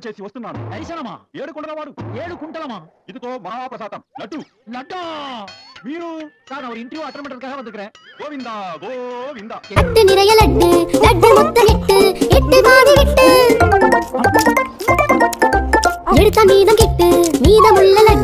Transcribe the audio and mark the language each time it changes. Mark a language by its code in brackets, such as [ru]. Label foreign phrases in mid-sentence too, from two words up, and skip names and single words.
[te] చేసి వస్తున్నాను. దర్శనమా? 7 కుండల వాడు. 7 కుంటలமா? ఇదిగో మహాప్రసాదం లడ్డు. [ta] லட்டா [te] మీరు [ta] நான் ஒரு இன்டர்வியூ அட்டெண்ட் பண்றதுக்காக வந்திருக்கேன். [te] గోవిందా గోవిందా. [ta] லட்டு நிறைய லட்டு லட்டு மொத்த எட்டு எட்டு பாதி விட்டு எடுத்த மீதம் கிட்டு மீதமுள்ள